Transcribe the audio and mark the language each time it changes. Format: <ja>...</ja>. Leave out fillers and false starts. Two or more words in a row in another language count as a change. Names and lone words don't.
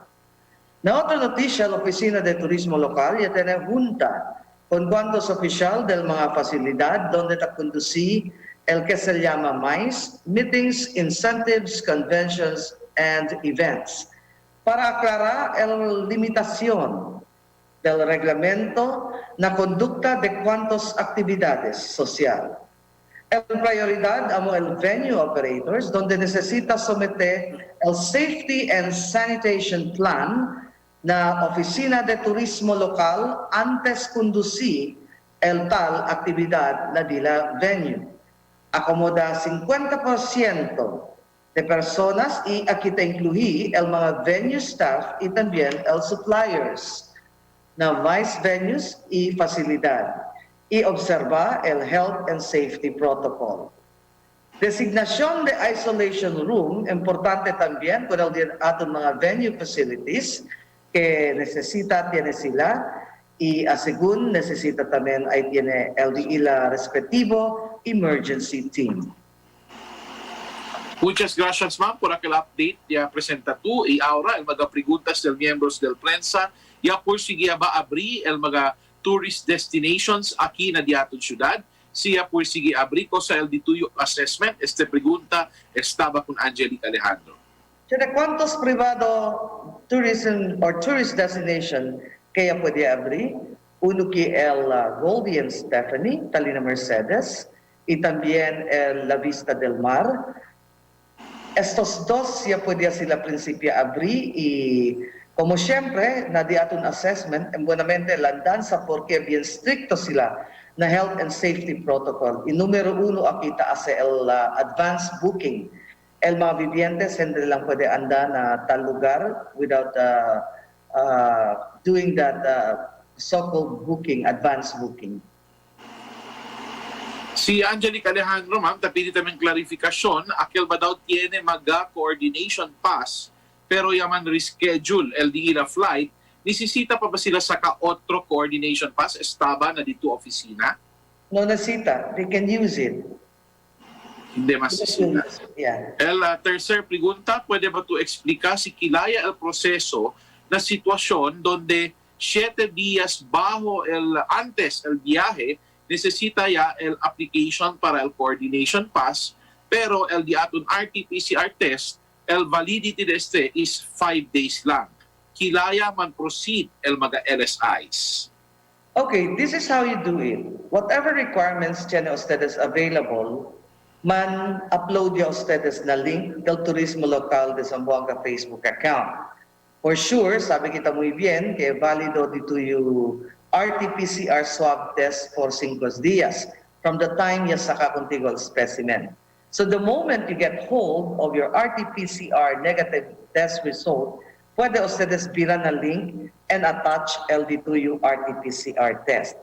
<cbk>Na otra noticia, la Oficina de Turismo Local ya tiene junta con cuantos oficial del mga facilidad donde ta conducí el que se llama MICE,</cbk> <en>Meetings, Incentives, Conventions, and Events,</en> <cbk>para aclarar la limitación del reglamento na conducta de cuantos actividades social. El prioridad amo el</cbk> <en>venue operators</en> <cbk>donde necesita someter el</cbk> <en>Safety and Sanitation Plan</en> <cbk>na Oficina de Turismo Local antes conducir el tal actividad na dila venue. Acomoda 50% de personas y aquí te incluí el mga</cbk> <en>venue staff</en> <cbk>y también el suppliers na vice venues y facilidad y observa el</cbk> <en>health and safety protocol.</en> <cbk>Designación de</cbk> <en>isolation room,</en> <cbk>importante también con el ating mga</cbk> <en>venue facilities</en> <cbk>que tiene sila y según necesita también ahí tiene el respectivo</cbk> <en>emergency team.</en> <cbk>Muchas gracias, ma'am, por aquel update ya presenta tú. Y ahora, el mga preguntas del miembros del prensa, ya por sige ba abri el mga</cbk> <en>tourist destinations</en> <cbk>aquí na diaton ciudad. Siya por sige abri ko sa el dituyo assessment. Este pregunta estaba con Angelica Alejandro. ¿De cuántos privado</cbk> <en>tourism or tourist destination</en> <cbk>kaya pwede abrir? Uno que el Goldie and Stephanie, Talina Mercedes, y también el La Vista del Mar. Estos dos ya podía sila principio abrir y como siempre, na di aton assessment, en buenamente landanza porque bien stricto sila na</cbk> <en>health and safety protocol.</en> <cbk>Y número uno aquí hace el</cbk> <en>advance booking.</en> <cbk>El mga vivientes hindi lang pwede anda na tal lugar</cbk> <en>without doing that so-called booking, advance booking.</en> <cbk>Si Angelica Alejandro, ma'am, tapili tamang klarifikasyon, aquel ba daw tiene maga</cbk> <en>coordination pass,</en> <cbk>pero yaman reschedule LDE na flight, nisisita pa ba sila sa ka-otro</cbk> <en>coordination pass?</en> <cbk>Estaba na dito opisina? No necesita,</cbk> <en>they can use it.</en> <tl>Hindi masisita.</tl> <en>Yeah.</en> <cbk>El tercer pregunta, pwede ba to explica si kilaya el proseso na sitwasyon donde 7 días bajo antes el viaje, necesita ya el application para el</cbk> <en>coordination pass,</en> <cbk>pero el diaton RT-PCR test, el validity de este</cbk> <en>is 5 days</en> <cbk>lang. Kilaya man proceed el mga LSIs.</cbk> <en>Okay, this is how you do it. Whatever requirements</en> <cbk>tiene ustedes available, man-upload ya ustedes na link del Turismo Local de Zamboanga Facebook account.</cbk> <en>For sure,</en> <cbk>sabi kita muy bien, que válido dito yung RT-PCR</cbk> <en>swab test for</en> <cbk>5 días</cbk> <en>from the time</en> <cbk>ya saka contigo al specimen.</cbk> <en>So the moment you get hold of your RT-PCR negative test result,</en> <cbk>pwede ustedes biran na link and attach LD2 RT-PCR test.</cbk>